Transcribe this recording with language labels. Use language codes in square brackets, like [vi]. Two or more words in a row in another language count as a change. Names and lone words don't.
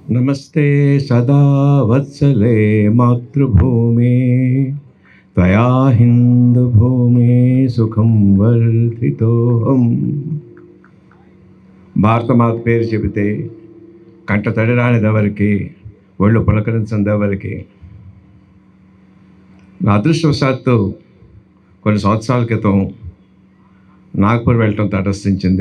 [sa] नमस्ते सदा वत्सले मातृभूमे त्वया हिंदुभूमे सुखं वर्धितोऽहम्. [te] భారతమాత పేరు చెబితే కంట తడి రానిదెవరికి, ఒళ్ళు పులకరించనిదెవరికి. నా అదృష్టవశాత్తు కొన్ని సంవత్సరాల క్రితం నాగ్పూర్ వెళ్ళటం తటస్థించింది.